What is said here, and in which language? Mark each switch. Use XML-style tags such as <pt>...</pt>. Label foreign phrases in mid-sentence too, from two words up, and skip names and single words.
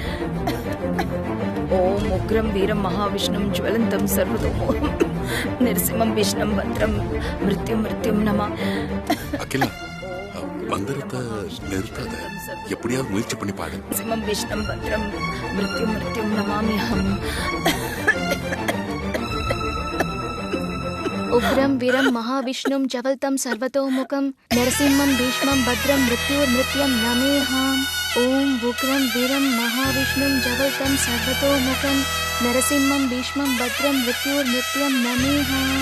<sa>ॐ उग्रं वीरं महाविष्णुं ज्वलन्तं सर्वतोमुखं नृसिंहं विष्णं भद्रं मृत्युं मृत्युं नमा.</sa> <ta>அகிலா, மந்திரத்தை நிறுத்தாத. எப்படியாவது முயற்சி பண்ணி பாடு.</ta> <sa>नृसिंहं विष्णं भद्रं मृत्युं मृत्युं नमाम्यहम्. उग्रं वीरं महाविष्णुं जवल्तं सर्वतोमुखं नरसिंहं भीष्मं भद्रं मृत्युर्मृत्यं नमेहाम्. ॐ उग्रं वीरं महाविष्णुं जवल्तं सर्वतोमुखं नरसिंहं भीष्मं भद्रं मृत्युर्मृत्यं नमेहाम्.</sa>